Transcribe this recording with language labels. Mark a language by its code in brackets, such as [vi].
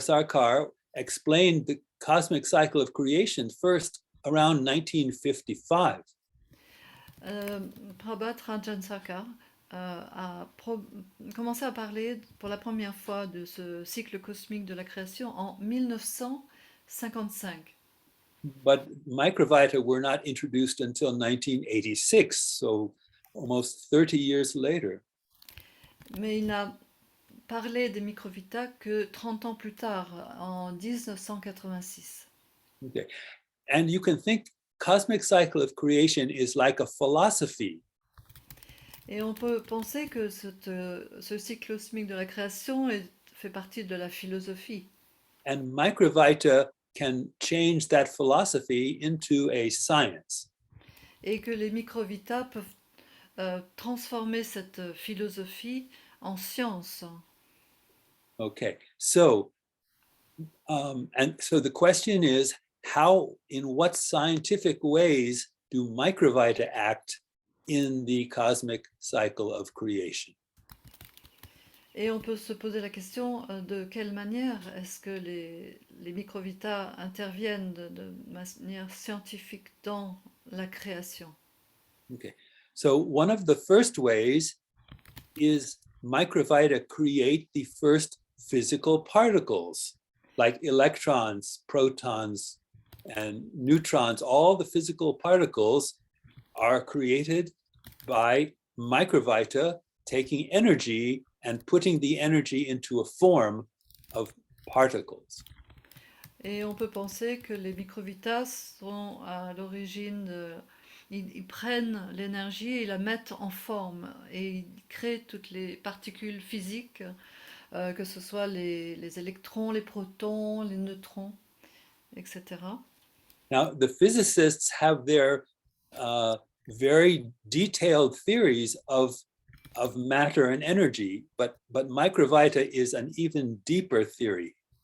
[en] Sarkar explained the cosmic cycle of creation first around 1955. [fr] Prabhat Rajan Sarkar a commencé à parler pour la première fois de ce cycle cosmique de la création en 1955. [en] But Microvita were not introduced until 1986, so almost 30 years later. [fr] Mais il n'a parlé des microvitas que 30 ans plus tard, en 1986. [en] Okay. And you can think cosmic cycle of creation is like a philosophy. [fr] Et on peut penser que ce cycle cosmique de la création fait partie de la philosophie. [en] And Microvita can change that philosophy into a science. [fr] Et que les microvitas peuvent transformer cette philosophie en science. [en] Okay, so the question is, in what scientific ways do Microvita act in the cosmic cycle of creation? [fr] Et on peut se poser la question de quelle manière est-ce que les microvitas interviennent de manière scientifique dans la création. [en] Okay, so one of the first ways is Microvita create the first physical particles like electrons, protons, and neutrons. All the physical particles are created by Microvita taking energy and putting the energy into a form of particles. [fr] Et on peut penser que les microvitas sont à l'origine ils prennent l'énergie et la mettent en forme et ils créent toutes les particules physiques, que ce soit les électrons, les protons, les neutrons, etc. [en] Now, the physicists have their very detailed theories of matter and energy, but Microvita is an even deeper theory.